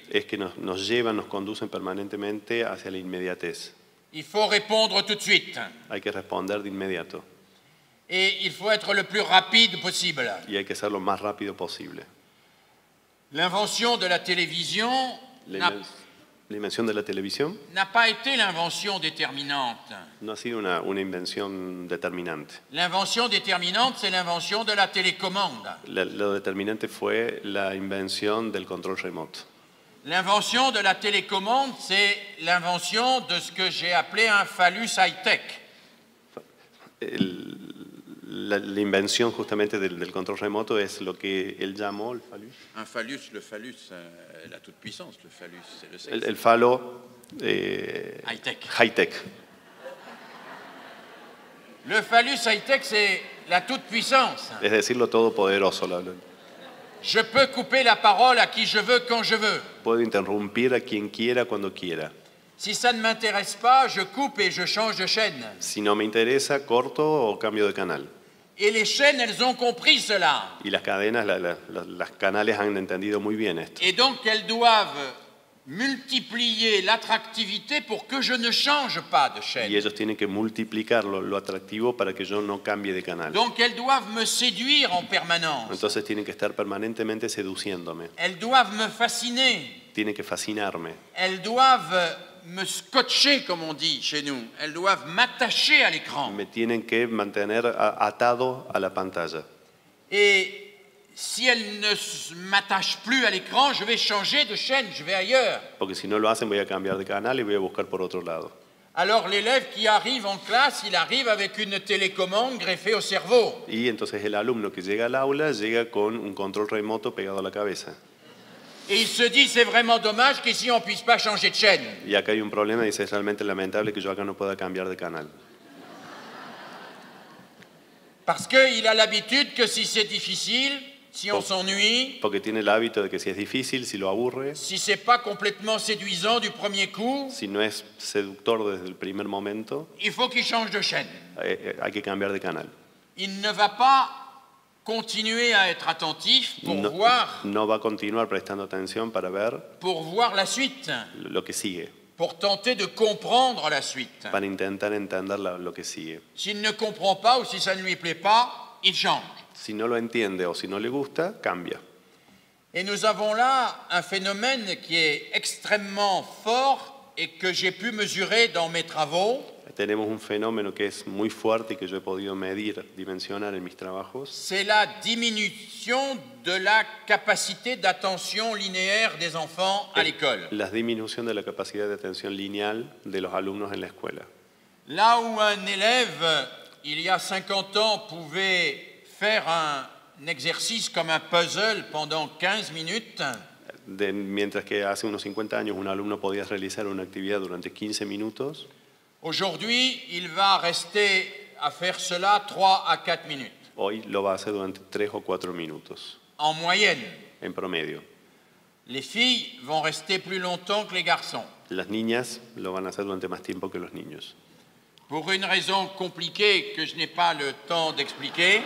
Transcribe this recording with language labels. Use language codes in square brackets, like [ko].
[es] es que nos llevan, nos conducen permanentemente hacia la inmediatez. [fr] Il faut répondre tout de suite [es] Hay que responder de inmediato [fr] et il faut être le plus rapide possible. [es] y hay que ser lo más rápido posible. [fr] L'invention de la télévision [es] La invención de la televisión [fr] n'a pas été l'invention déterminante. [es] no ha sido una invención determinante. [fr] L'invention déterminante, c'est l'invention de la télécommande. [es] Lo determinante fue la invención del control remoto. [fr] L'invention de la télécommande, c'est l'invention de ce que j'ai appelé un phallus high-tech. [es] La invención justamente del control remoto es lo que él llamó el phallus. [fr] Un phallus, le phallus, la toute-puissance, le phallus, c'est le sexe. [es] El falo [fr] High-tech. [es] high-tech. [fr] Le phallus high-tech, c'est la toute-puissance. [es] Es decir, lo todopoderoso. [fr] Je peux couper la parole à qui je veux quand je veux. [es] Puedo interrumpir a quien quiera cuando quiera. [fr] Si ça ne m'intéresse pas, je coupe et je change de chaîne. [es] Si no me interesa, corto o cambio de canal. [fr] Et les chaînes, elles ont compris cela. [es] Y las cadenas, las canales han entendido muy bien esto. [fr] Et donc, elles doivent multiplier l'attractivité pour que je ne change pas de [es] Y [fr] chaîne. [es] ellos tienen que multiplicar lo atractivo para que yo no cambie de canal. [fr] Donc, elles doivent me séduire en permanence. [es] Entonces tienen que estar permanentemente seduciéndome. [fr] Elles doivent me fasciner. [es] Tienen que fascinarme. [fr] Elles doivent me scotcher, comme on dit chez nous. Elles doivent m'attacher à l'écran. [es] Me tienen que mantener atado a la pantalla. [fr] Et si elles ne m'attachent plus à l'écran, je vais changer de chaîne, je vais ailleurs. [es] Porque si no lo hacen voy a cambiar de canal y voy a buscar por otro lado. [fr] Alors l'élève qui arrive en classe, il arrive avec une télécommande greffée au cerveau. [es] Y entonces el alumno que llega al aula llega con un control remoto pegado a la cabeza. [fr] Et il se dit, c'est vraiment dommage qu'ici on ne puisse pas changer de chaîne. [es] Y acá hay un problema y dice, es realmente lamentable que yo acá no pueda cambiar de canal. [fr] Parce qu'il a l'habitude que si c'est difficile, si on s'ennuie, [es] Porque tiene el hábito de que si es difícil, si lo aburre, [fr] si c'est pas complètement séduisant du premier coup, [es] si no es seductor desde el primer momento, [fr] il faut qu'il change de chaîne. [es] hay que cambiar de canal. [fr] Il ne va pas continuer à être attentif pour [es] No va a continuar prestando atención para ver [fr] voir la suite, [es] lo que sigue, [fr] pour tenter de comprendre la suite. [es] para intentar entender lo que sigue. [fr] S'il ne comprend pas ou si ça ne lui plaît pas, il change. [es] Si no lo entiende o si no le gusta, cambia. [fr] Et nous avons là un phénomène qui est extrêmement fort et que j'ai pu mesurer dans mes travaux. [es] tenemos un fenómeno que es muy fuerte y que yo he podido medir, dimensionar en mis trabajos. [fr] C'est la diminution de la capacité d'attention linéaire des enfants à l'école. [es] La disminución de la capacidad de atención lineal de los alumnos en la escuela. [fr] Là où un élève, il y a 50 ans, pouvait faire un exercice comme un puzzle pendant 15 minutes, [es] Mientras que hace unos 50 años un alumno podía realizar una actividad durante 15 minutos, [fr] aujourd'hui, il va rester à faire cela 3 à 4 minutes, [es] hoy lo va a hacer durante 3 o 4 minutos, [fr] en moyenne. [es] en promedio. [fr] Les filles vont rester plus longtemps que les garçons, [es] Las niñas lo van a hacer durante más tiempo que los niños. [fr] pour une raison compliquée que je n'ai pas le temps d'expliquer.